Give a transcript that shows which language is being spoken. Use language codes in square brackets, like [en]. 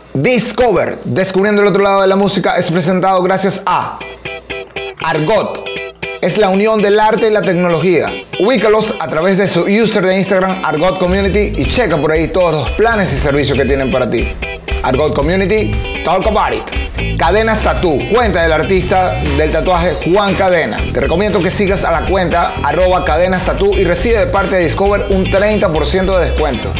[en] Discover, [es] descubriendo el otro lado de la música, es presentado gracias a Argot. Es la unión del arte y la tecnología. Ubícalos a través de su user de Instagram, Argot Community, y checa por ahí todos los planes y servicios que tienen para ti. [en] Argot Community, talk about it. [es] Cadenas Tattoo, cuenta del artista del tatuaje Juan Cadena. Te recomiendo que sigas a la cuenta @cadenastattoo y recibe de parte de Discover un 30% de descuento.